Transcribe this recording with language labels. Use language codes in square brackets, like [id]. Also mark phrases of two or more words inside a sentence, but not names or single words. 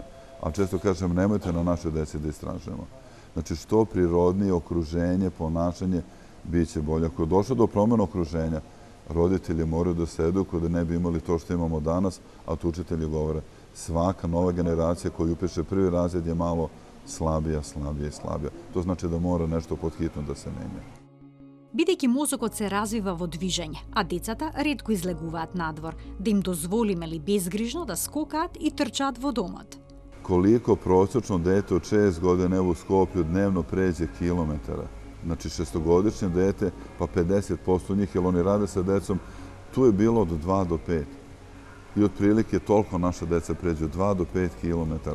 [sr] A često kažem, nemojte na našoj deci da istražujemo. Znači, što prirodnije okruženje, ponašanje, bit će bolje. Ako je došlo do promjena okruženja, roditelji moraju da se edukuju da ne bi imali to što imamo danas, a tu učitelji govore. Svaka nova generacija koju upiše prvi razred je malo slabija, slabija i slabija. To znači da mora nešto podhitno da se menja. [mk] Бидејќи мозокот се развива во движење, а децата ретко излегуваат надвор, да им дозволиме ли безгрижно да скокаат и трчаат во домот? [sr] Koliko prosječno dete od 6 godina u Skoplju dnevno pređe kilometara? Znači, 6-godišnje dete, pa 50% njih, jer oni rade sa decom, tu je bilo od 2 do 5. i otprilike toliko naša deca pređu 2 do 5 kilometara.